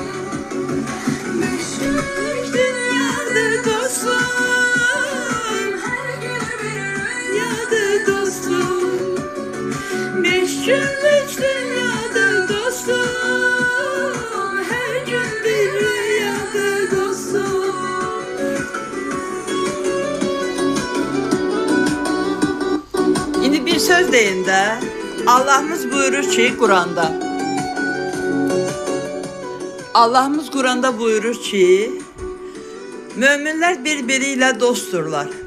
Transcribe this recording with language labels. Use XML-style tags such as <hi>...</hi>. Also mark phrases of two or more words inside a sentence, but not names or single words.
<tr>Beş günlük dünyadır dostum, her gün bir rüyadır dostum. Beş günlük dünyadır dostum, her gün bir rüyadır dostum.</tr> <az>İndi bir söz deyin də. Allahımız buyurur ki, Quranda. Allahımız Quranda buyurur ki, möminlər bir-biri ilə dostdurlar.</az>